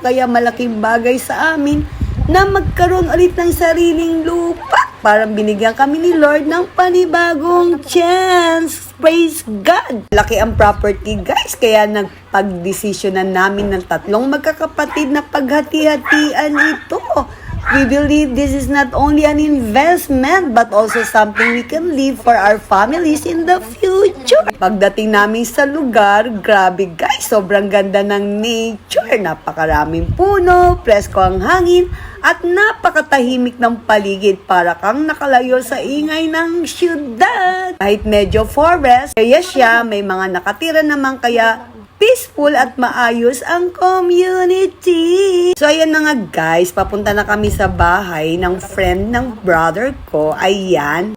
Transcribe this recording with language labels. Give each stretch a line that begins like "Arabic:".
Filipino: Kaya malaking bagay sa amin na magkaroon ulit ng sariling lupa. Parang binigyan kami ni Lord ng panibagong chance. Praise God! Laki ang property guys. Kaya nagpagdesisyonan namin ng tatlong magkakapatid na paghati-hatian ito.
English: We believe this is not only an investment but also something we can leave for our families in the future.
Filipino: Pagdating namin sa lugar, grabe guys, sobrang ganda ng nature. Napakaraming puno, presko ang hangin, at napakatahimik ng paligid para kang nakalayo sa ingay ng syudad. Kahit medyo forest, kaya siya, may mga nakatira naman kaya peaceful at maayos ang community. So, ayan na nga guys, papunta na kami sa bahay ng friend ng brother ko. Ayan.